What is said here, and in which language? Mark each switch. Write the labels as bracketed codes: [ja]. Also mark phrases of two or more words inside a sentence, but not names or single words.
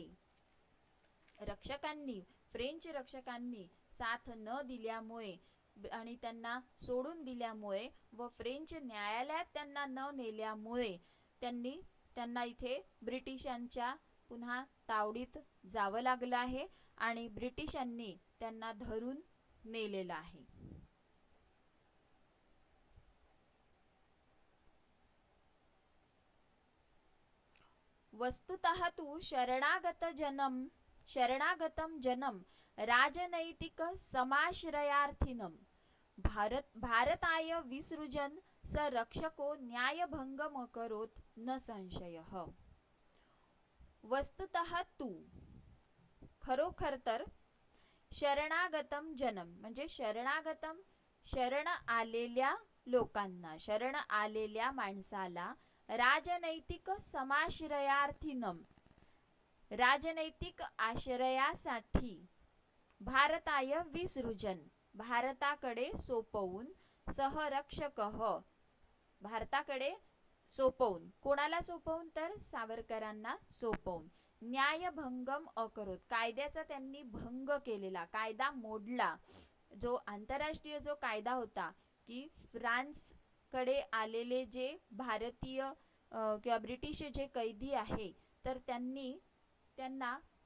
[mr] रक्षकांनी, फ्रेंच रक्षकांनी साथ न दिल्यामुळे आणि त्यांना सोडून दिल्यामुळे व फ्रेंच न्यायालयात त्यांना न नेल्यामुळे त्यांना इथे ब्रिटिशांच्या पुन्हा तावडीत जावं लागलं आहे आणि ब्रिटिशांनी त्यांना धरून नेलेलं आहे. [sa] वस्तुतः तु शरणागतं जनम राजनैतिक समाश्रयार्थिनं भारताय विसृजन स रक्षको न्यायभंगमकरोत् न संशयः. वस्तुतः तू, [mr] खरोखर तर, [sa] शरणागतम जनम [mr] म्हणजे शरण आलेल्या लोकांना, शरण आलेल्या माणसाला, [sa] राजनैतिक समाश्रयार्थिनम [mr] राजनैतिक आश्रयासाठी, [sa] भारताय विसृजन [mr] भारताकडे सोपवून, सहरक्षकः भारताकडे सोपवून, कोणाला सोपवून तर सावरकरांना सोपवून, [sa] न्यायभंगम अकरोत [mr] कायद्याचा त्यांनी भंग केलेला, कायदा मोडला. जो आंतरराष्ट्रीय जो कायदा होता की फ्रान्स कडे आलेले जे भारतीय किंवा ब्रिटिश जे कैदी आहे तर त्यांना